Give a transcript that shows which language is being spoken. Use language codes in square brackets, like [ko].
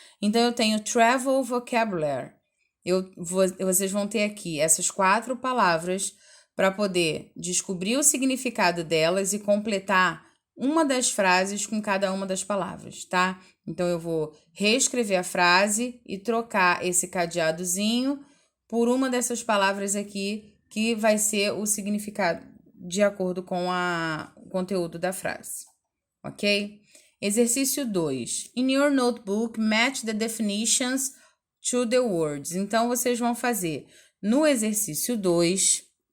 [pt] Então, eu tenho Travel Vocabulary. Vocês vão ter aqui essas 4 palavras para poder descobrir o significado delas e completar uma das frases com cada uma das palavras, tá? Então, eu vou reescrever a frase e trocar esse cadeadozinho por uma dessas palavras aqui, que vai ser o significado de acordo com o conteúdo da frase, ok? Exercício 2. [en] In your notebook, match the definitions to the words. [pt] Então, vocês vão fazer no exercício 2...